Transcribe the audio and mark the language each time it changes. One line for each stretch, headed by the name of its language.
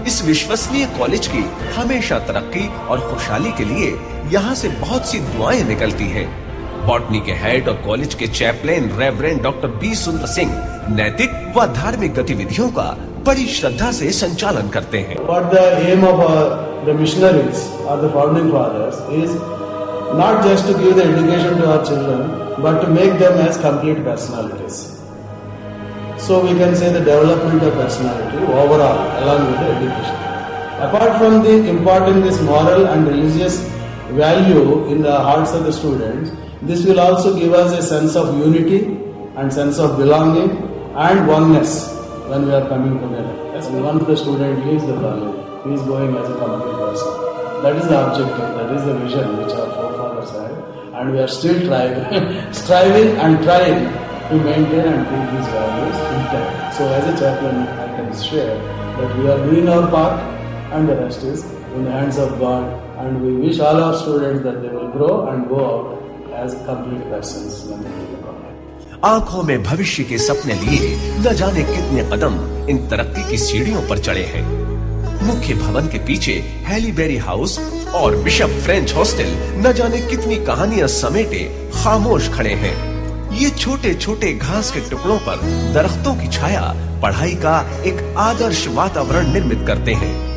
Hindi: इस विश्वसनीय कॉलेज की हमेशा तरक्की और खुशहाली के लिए यहाँ से बहुत सी दुआएं निकलती हैं। बॉटनी के हेड और कॉलेज के चैपलेन रेवरेंड डॉक्टर बी सुंदर सिंह नैतिक व धार्मिक गतिविधियों का बड़ी श्रद्धा से संचालन करते हैं।
English: What the aim of the missionaries or the founding fathers is not just to give the education to our children, but to make them as complete personalities. So we can say the development of personality overall along with the education. Apart from the important this moral and religious value in the hearts of the students, this will also give us a sense of unity and sense of belonging and oneness when we are coming together. Yes, once the student leaves the college, he is going as a complete person. That is the objective, that is the vision which our forefathers had, and we are still striving and trying to maintain and keep these values intact. So as a chaplain, I can share that we are doing our part and the rest is in the hands of God, and we wish all our students that they will grow and go out as complete persons when they leave the college.
Hindi: आंखों में भविष्य के सपने लिए न जाने कितने कदम इन तरक्की की सीढ़ियों पर चढ़े हैं। मुख्य भवन के पीछे हैलीबेरी हाउस और बिशप फ्रेंच हॉस्टल न जाने कितनी कहानियां समेटे खामोश खड़े हैं। ये छोटे छोटे घास के टुकड़ों पर दरख्तों की छाया पढ़ाई का एक आदर्श वातावरण निर्मित करते हैं।